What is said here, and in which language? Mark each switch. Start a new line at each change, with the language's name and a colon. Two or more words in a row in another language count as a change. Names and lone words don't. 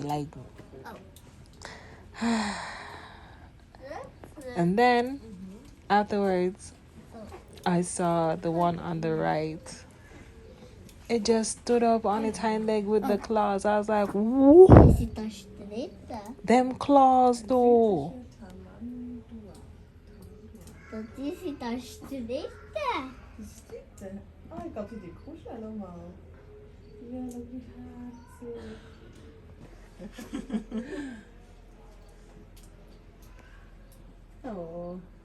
English: Like, and then afterwards, I saw the one on the right. It just stood up on its hind leg with the claws. I was like, whoa. Them claws though.
Dutch: Dat is het alsjeblieft. Oh, ik had die kuschelen allemaal. Ja, dat is hard. Oh.